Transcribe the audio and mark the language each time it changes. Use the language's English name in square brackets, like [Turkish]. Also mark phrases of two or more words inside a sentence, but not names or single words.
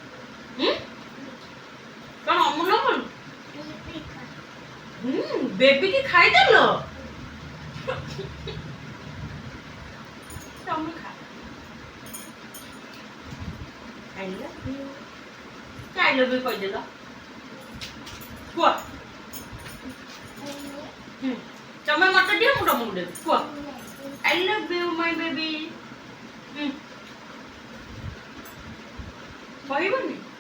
[Odia] କଣ ଅମୁଲ ଅମୁଲ ବେବି କି ଖାଇଦେଲ ତମେ ଖା [English] I love you [Odia] କହିଦେଲ କୁହ ତମେ ମତେ ଦିଅ ମୁଁ ତମକୁ ଦେବି କୁହ [English] I love you my baby [Odia] କହିବନି